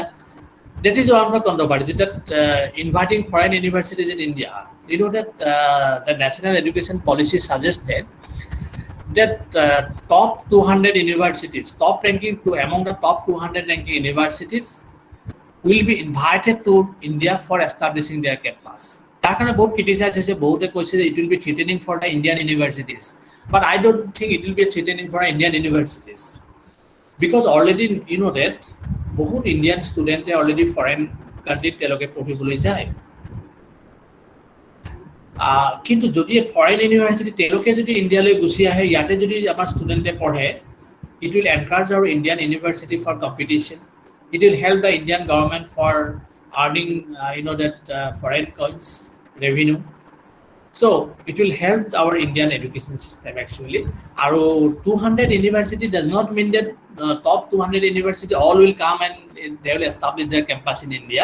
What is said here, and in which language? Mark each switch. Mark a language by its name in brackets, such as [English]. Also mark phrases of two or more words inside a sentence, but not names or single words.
[English] That is one of the controversies that inviting foreign universities in India. You know that the national education policy suggested that top 200 universities, top ranking to among the top 200 ranking universities will be invited to India for establishing their campus. [Assamese] তাৰ কাৰণে বহুত ক্ৰিটিসাইজ হৈছে বহুতে কৈছে যে [English] it will be threatening for the Indian universities but I don't think it will be threatening for Indian universities because already you know that বহুত Indian student already foreign country [Assamese] তেলকে পঢ়িবলৈ যায় কিন্তু যদি [English] foreign university [Assamese] তেলকে যদি ইন্ডিয়ালৈ গুছি আহে ইয়াতে যদি আমাৰ ষ্টুডেন্টে পঢ়ে [English] it will encourage our Indian university for competition it will help the Indian government for earning that foreign coins revenue So it will help our Indian education system actually. Aro 200 university does not mean that top 200 university all will come and they will establish their campus in India.